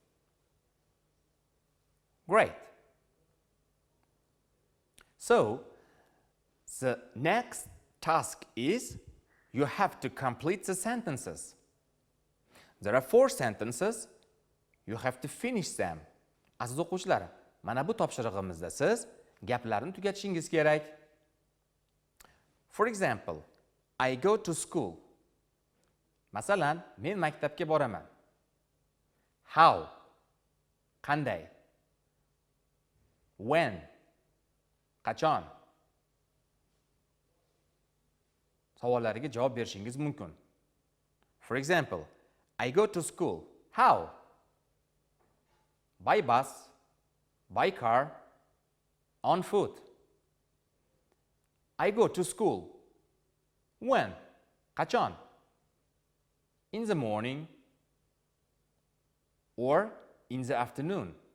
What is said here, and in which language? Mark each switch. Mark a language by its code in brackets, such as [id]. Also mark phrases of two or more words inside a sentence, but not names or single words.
[en] Great. So, the next task is you have to complete the sentences. There are 4 sentences. You have to finish them. [uz] Aziz o'quvchilar, mana bu topshirig'imizda siz gaplarni tugatishingiz kerak. [en] For example, I go to school. [uz] Masalan, men maktabga boraman. [en] How? Qanday? When? Qachon? [uz] Savollariga javob berishingiz mumkin. [en] For example, I go to school. How? By bus, by car, on foot. I go to school. When? [uz] Qachon? [en] In the morning or in the afternoon.